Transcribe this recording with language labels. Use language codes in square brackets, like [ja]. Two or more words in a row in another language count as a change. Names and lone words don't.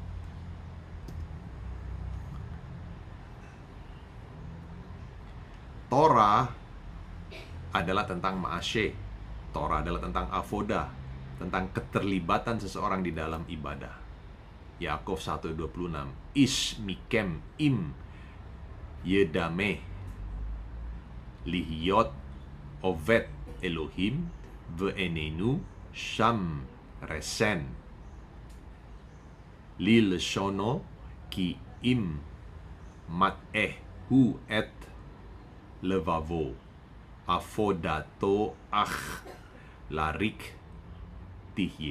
[id] Torah adalah tentang ma'aseh, Torah adalah tentang avodah, tentang keterlibatan seseorang di dalam ibadah. Yakov 1:26, [he] איש מכם אם ידמה להיות עובד אלהים ואיננו שם רסן ללשונו כי אם מתעה הוא את לבבו עבודתו לריק תהיה.